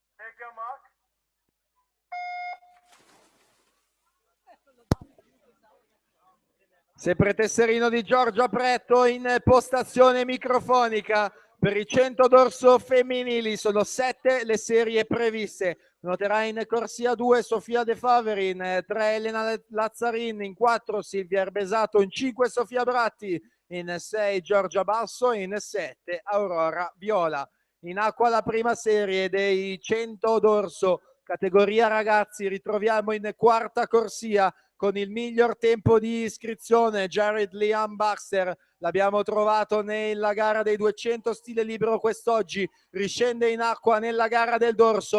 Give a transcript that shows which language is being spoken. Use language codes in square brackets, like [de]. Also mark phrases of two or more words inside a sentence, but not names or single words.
[en] Take your mark. [it] Sempre tesserino di Giorgio Apretto in postazione microfonica per i 100 dorso femminili. Sono 7 le serie previste. Noterà in corsia 2 Sofia De Faveri, in 3 Elena Lazzarin, in 4 Silvia Erbesato, in 5 Sofia Bratti, in 6 Giorgia Basso, in 7 Aurora Viola. In acqua la prima serie dei 100 dorso, categoria ragazzi. Ritroviamo in quarta corsia con il miglior tempo di iscrizione Jared Liam Baxter. L'abbiamo trovato nella gara dei 200 stile libero quest'oggi, riscende in acqua nella gara del dorso.